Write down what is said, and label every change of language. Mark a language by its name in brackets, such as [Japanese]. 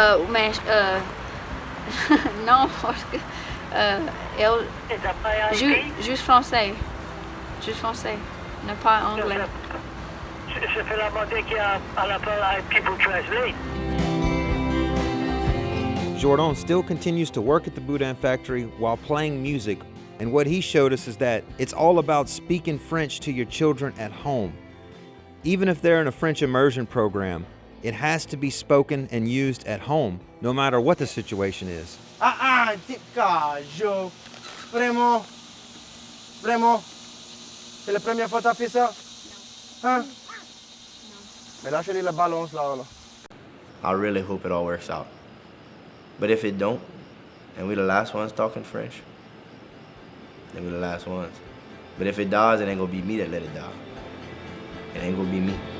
[French] Mais non, parce que elle juste français. Juste français, ne pas anglais. C'est la mode qui a à la parole à People Translate. [English] Jordan still continues to work at the Boudin factory while playing music, and what he showed us is that it's all about speaking French to your children at home. Even if they're in a French immersion program, it has to be spoken and used at home, no matter what the situation is. [French] Joe. Vraiment? Vraiment? C'est la première fois que t'as fait ça? Hein? Mais lâchez-les le ballon, là. [English] I really hope it all works out. But if it don't, and we the last ones talking French, then we the last ones. But if it does, it ain't gonna be me that let it die. It ain't gonna be me.